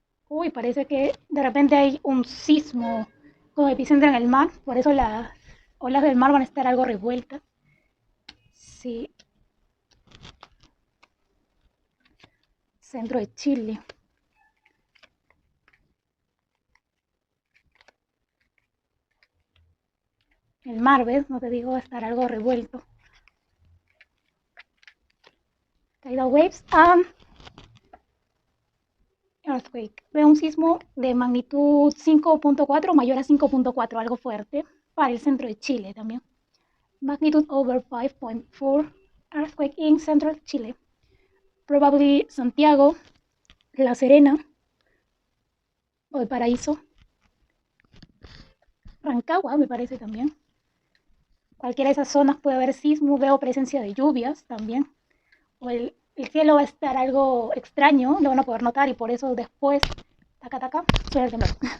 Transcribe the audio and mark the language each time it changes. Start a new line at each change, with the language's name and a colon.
Spanish: Uy, parece que de repente hay un sismo con epicentro en el mar, por eso las olas del mar van a estar algo revueltas. Sí. Centro de Chile. El mar, ¿ves? No te digo, va a estar algo revuelto.
English: Tidal waves and earthquake.
Spanish: Veo un sismo de magnitud 5.4 mayor a 5.4, algo fuerte, para el centro de Chile también.
English: Magnitude over 5.4, earthquake in central Chile. Probably
Spanish: Santiago, La Serena, Valparaíso, Rancagua me parece también. Cualquiera de esas zonas puede haber sismo, veo presencia de lluvias también. O el cielo va a estar algo extraño, lo van a poder notar y por eso después, taca, suele temblar.